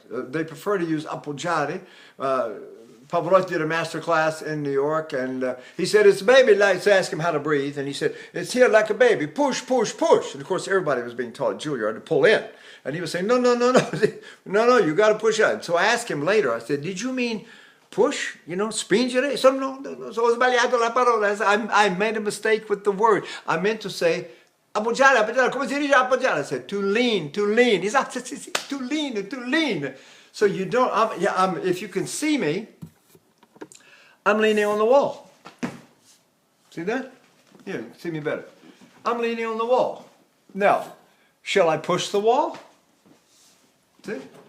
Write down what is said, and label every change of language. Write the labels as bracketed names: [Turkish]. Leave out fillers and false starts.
[English] They prefer to use appoggiare. Pavarotti did a master class in New York, and he said, it's a baby, let's ask him how to breathe. And he said, it's here like a baby, push, push, push. And of course, everybody was being taught at Juilliard to pull in. And he was saying, no, you got to push out. So I asked him later, I said, did you mean push, spingere? [Italian] So no, so ho sbagliato la parola. [English] I made a mistake with the word. I meant to say, appoggiare, [Italian] come si dice appoggiare? [English] I said, to lean. He said, to lean. So you don't, if you can see me, I'm leaning on the wall. See that? Yeah, you can see me better. I'm leaning on the wall. Now, shall I push the wall? See?